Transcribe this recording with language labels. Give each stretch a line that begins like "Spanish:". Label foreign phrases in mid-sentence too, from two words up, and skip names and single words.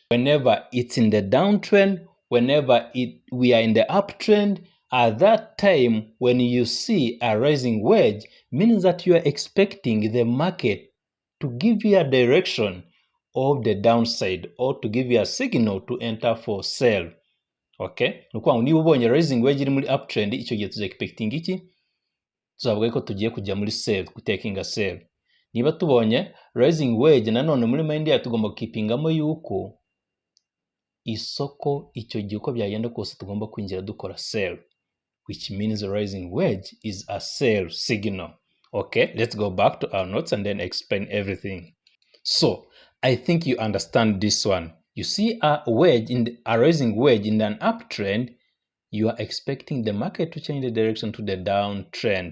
English: Whenever it's in the downtrend, whenever we are in the uptrend, at that time, when you see a rising wedge, means that you are expecting the market to give you a direction of the downside or to give you a signal to enter for sell.
Kinyarwanda: Okay, nukuvuga ngo niba ubonye
English: rising wedge
Kinyarwanda: iri muri uptrend, icyo gihe tuza expecting iki? Tuzavuga ko tugiye kujya muri sell,
English: taking a sell.
Kinyarwanda: Niba tubonye
English: rising wedge,
Kinyarwanda: nanone muri mind yacu tugomba kipingamo yuko isoko icyo gihe uko byagenda kose tugomba kwinjira dukora sell,
English: which means the rising wedge is a sell signal. Okay, let's go back to our notes and then explain everything. So I think you understand this one. You see a rising wedge in an uptrend, you are expecting the market to change the direction to the downtrend.